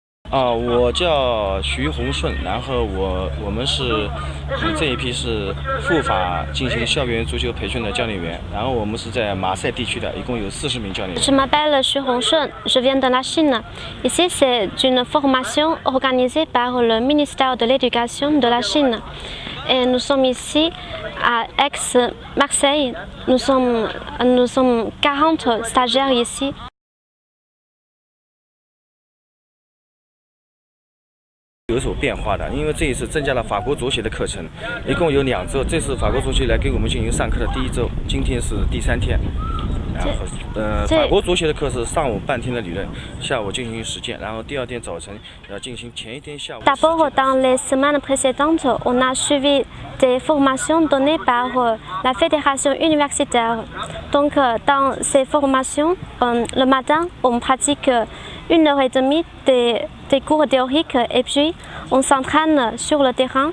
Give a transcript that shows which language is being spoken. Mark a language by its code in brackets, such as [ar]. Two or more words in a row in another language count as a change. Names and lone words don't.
[zh] 我叫徐宏顺，然后我们是这一批是赴法进行校园足球培训的教练员，然后我们是在马赛地区的，一共有40名教练员。 [fr] Je m'appelle Xu Hongshun, je viens de la Chine. Ici, c'est une formation organisée par le ministère de l'Éducation de la Chine. Et nous sommes ici à Aix-Marseille. Nous sommes 40 stagiaires ici. [zh] 有所变化的，因为这一次增加了法国足协的课程，一共有2周。这是法国足协来给我们进行上课的第1周，今天是第3天。然后，法国足协的课是上午半天的理论，下午进行实践，然后第2天早晨要进行前一天下午。 [fr] D'abord, dans les semaines précédentes, on a suivi des formations données par la fédération universitaire. Donc, dans ces formations, le matin, on pratique 1h30 des cours théoriques et puis on s'entraîne sur le terrain.